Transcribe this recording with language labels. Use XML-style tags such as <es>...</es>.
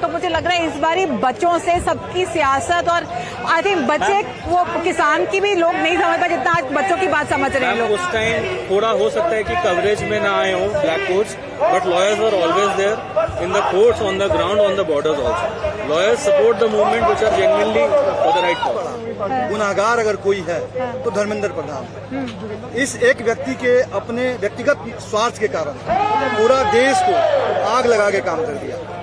<hi>तो मुझे लग रहा है इस बारी बच्चों से सबकी सियासत और आई थिंक बच्चे वो किसान की भी लोग नहीं समझ पाए जितना आज बच्चों की बात समझ रहे हैं लोग। उस टाइम थोड़ा हो सकता है कि कवरेज में ना आए हो black quotes,</hi> <en>but lawyers were always there in the courts, on the ground, on the borders also. Lawyers support the movement which are genuinely for the right cause.</en> <hi>गुनाहगार अगर कोई है तो धर्मेंद्र प्रधान। इस एक व्यक्ति के अपने व्यक्तिगत स्वार्थ के कारण पूरा देश को आग लगा के काम कर दिया।</hi>